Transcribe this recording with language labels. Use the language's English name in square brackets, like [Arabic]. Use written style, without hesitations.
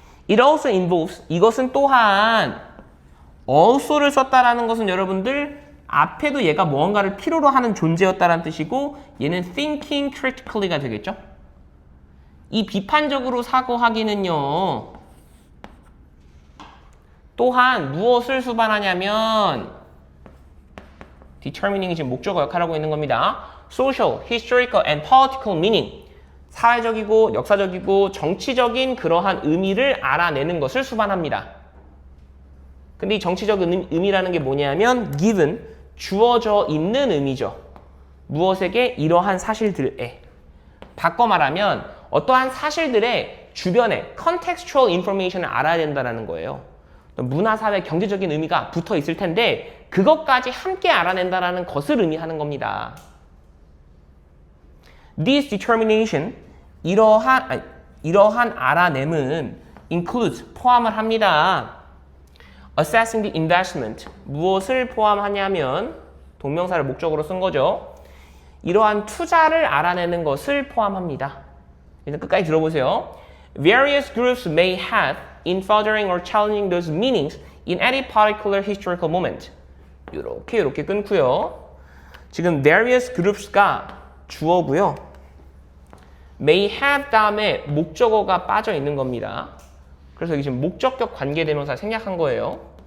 [English] It also involves, [Korean] 이것은 또한 also를 썼다라는 것은 여러분들 앞에도 얘가 무언가를 필요로 하는 존재였다라는 뜻이고 얘는 [English] thinking critically [Korean] 가 되겠죠? 이 비판적으로 사고하기는요. 또한 무엇을 수반하냐면 determining이 지금 목적어 역할을 하고 있는 겁니다. [English] social, historical, and political meaning. [Korean] 사회적이고 역사적이고 정치적인 그러한 의미를 알아내는 것을 수반합니다. 근데 이 정치적 의미라는 게 뭐냐면 given, 주어져 있는 의미죠. 무엇에게? 이러한 사실들에. 바꿔 말하면 어떠한 사실들의 주변에 contextual information을 알아야 된다는 거예요. 문화, 사회, 경제적인 의미가 붙어 있을 텐데 그것까지 함께 알아낸다는 것을 의미하는 겁니다. [English] This determination [Korean] 이러한 알아냄은 includes 포함을 합니다. [English] assessing the investment [Korean] 무엇을 포함하냐면 동명사를 목적으로 쓴 거죠. 이러한 투자를 알아내는 것을 포함합니다. 일단 끝까지 들어보세요. [English] Various groups may have in furthering or challenging those meanings in any particular historical moment. [Korean] 이렇게 끊고요. 지금 various groups가 주어고요. [English] may have [Korean] 다음에 목적어가 빠져 있는 겁니다. 그래서 여기 지금 목적격 관계대명사 생략한 거예요.